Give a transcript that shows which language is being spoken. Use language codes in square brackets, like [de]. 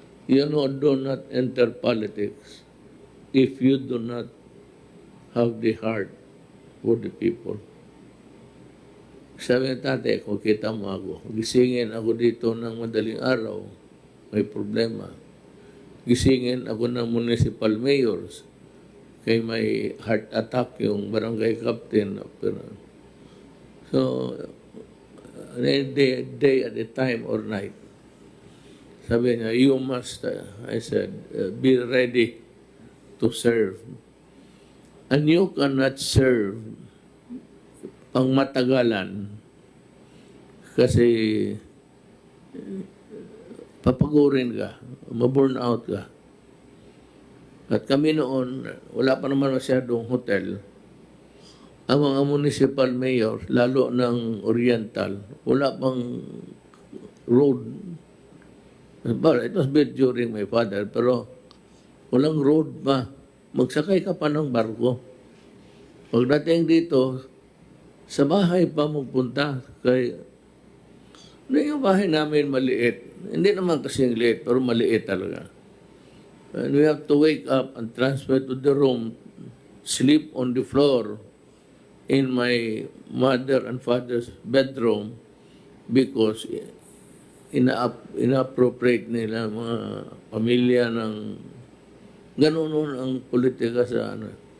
[en] You know, do not enter politics if you do not have the heart for the people. [tl] Sabi ng tatay, kung kita mo ako, gisingin ako dito ng madaling araw, may problema. Gisingin ako ng municipal mayors, kay may heart attack yung barangay captain. [en] So, day at a time or night. [tl] Sabi niya, [en] you must, I said, be ready to serve. And you cannot serve [tl] pang matagalan kasi papagurin ka, ma-burn out ka. At kami noon, wala pa naman masyadong hotel. Ang mga municipal mayor, lalo ng Oriental, wala pang road. [en] But it was built during my father, [tl] pero walang road pa. Magsakay ka pa ng barko. Pagdating dito, sa bahay pa magpunta. Kaya, yung bahay namin maliit. Hindi naman kasing liit, pero maliit talaga. [en] And we have to wake up and transfer to the room, sleep on the floor in my mother and father's bedroom, [tl] because ina-appropriate nila mga pamilya ng ganun nun ang politika sa ano.